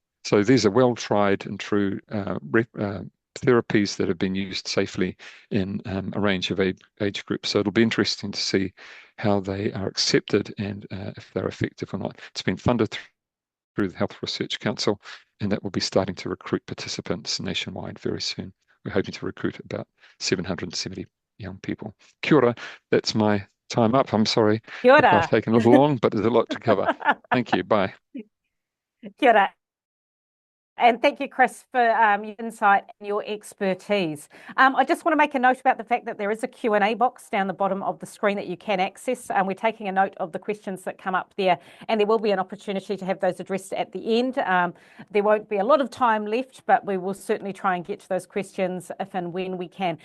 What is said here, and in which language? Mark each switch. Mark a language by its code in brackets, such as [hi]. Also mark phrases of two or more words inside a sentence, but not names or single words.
[en] So these are well tried and true therapies that have been used safely in a range of age groups. So it'll be interesting to see how they are accepted and if they're effective or not. It's been funded through the Health Research Council, and that will be starting to recruit participants nationwide very soon. We're hoping to recruit about 770 young people. [mi] Kia ora, [en] that's my time up. I'm sorry Kia if ora. I've taken a little long, but there's a lot to cover. Thank you. Bye. [mi] Kia ora. [en] And thank you, Chris, for your insight and your expertise. I just want to make a note about the fact that there is a Q&A box down the bottom of the screen that you can access. We're taking a note of the questions that come up there, and there will be an opportunity to have those addressed at the end. There won't be a lot of time left, but we will certainly try and get to those questions if and when we can.